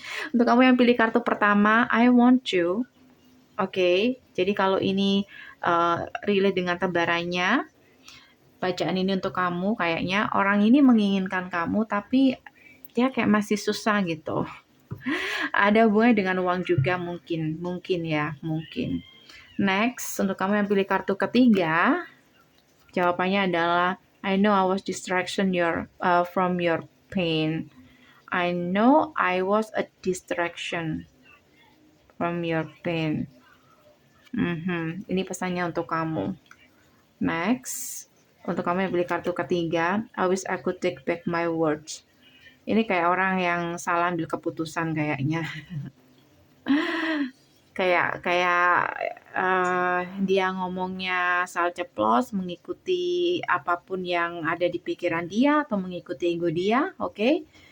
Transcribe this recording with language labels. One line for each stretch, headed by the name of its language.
Indonesian: Untuk kamu yang pilih kartu pertama,
English: I want you.
Indonesian: Oke, jadi kalau ini relate dengan tebarannya, bacaan ini untuk kamu, kayaknya orang ini menginginkan kamu, tapi dia kayak masih susah gitu. Ada hubungannya dengan uang juga mungkin ya. Next, untuk kamu yang pilih kartu ketiga, jawabannya adalah
English: I know I was distraction from your pain. I know I was a distraction from your pain.
Indonesian: Ini pesannya untuk kamu. Next, untuk kamu yang pilih kartu ketiga,
English: I wish I could take back my words.
Indonesian: Ini kayak orang yang salah ambil keputusan kayaknya. kayak dia ngomongnya asal ceplos, mengikuti apapun yang ada di pikiran dia atau mengikuti ego dia, oke?